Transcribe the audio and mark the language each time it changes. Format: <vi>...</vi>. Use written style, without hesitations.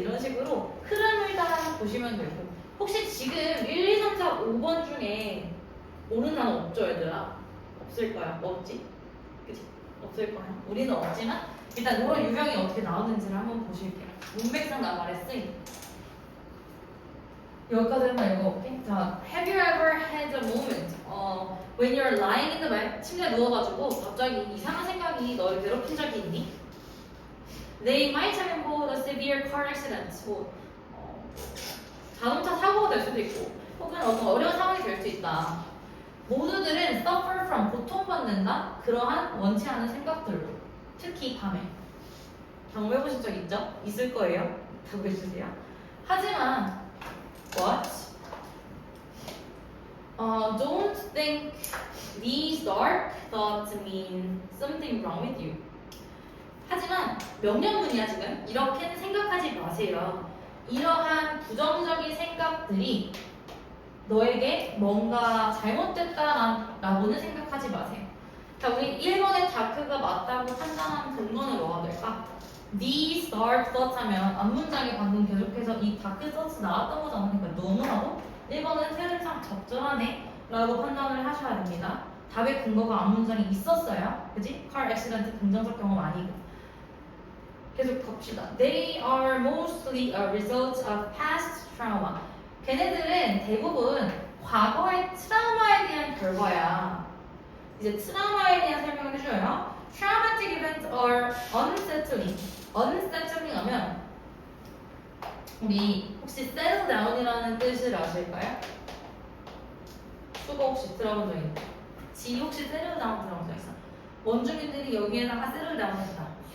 <ko>이런 식으로 흐름을 따라 보시면 되고 혹시 지금 1, 2, 3, 4, 5번 중에 모르는 단어 없죠 얘들아? 없을 거야. 뭐 없지? 그치? 없을 거야. 우리는 없지만 일단 이런 유형이 어떻게 나오는지를 한번 보실게요. 문맥상 낱말의 쓰임. 여기까지 한번 읽어볼게.</ko> <en>자, have you ever had a moment when you're lying in the bed,</en> <ko>침대에 누워가지고 갑자기 이상한 생각이 너를 괴롭힌 적이 있니?</ko> <en>They might have involved a severe car accident.</en> <ko>자동차 사고가 될 수도 있고 혹은 어떤 어려운 상황이 될 수 있다. 모두들은</ko> <en>suffer from,</en> <ko>고통받는다. 그러한 원치 않은 생각들로. 특히 밤에. 경험해보신 적 있죠? 있을 거예요. 답해주세요. 하지만</ko> <en>What? Don't think these dark thoughts mean something wrong with you.</en> <ko>하지만 명령문이야 지금. 이렇게는 생각하지 마세요. 이러한 부정적인 생각들이 너에게 뭔가 잘못됐다라고는 생각하지 마세요. 자, 우리 1번의 다크가 맞다고 판단한 근거는 뭐가 될까?</ko> <en>These dark thoughts</en> <ko>하면 앞문장에 방금 계속해서 이 다크 thoughts 나왔던 거잖아. 그러니까 너무나도 1번은 세례상 적절하네 라고 판단을 하셔야 됩니다. 답의 근거가 앞문장에 있었어요. 그지? car accident 긍정적 경험 아니고. 계속 갑시다.</ko> <en>They are mostly a result of past trauma.</en> <ko>걔네들은 대부분 과거의 트라우마에 대한 결과야. 이제 트라우마에 대한 설명을 해줘요.</ko> <en>Traumatic events are unsettling.</en> <ko>unsettling 하면 우리 혹시 settle down이라는 뜻을 아실까요? 수고 혹시 들어본 적 있나요? 지 혹시 settle down 들어본 적 있어? 원주민들이 여기에다가 settle down 했다.</ko>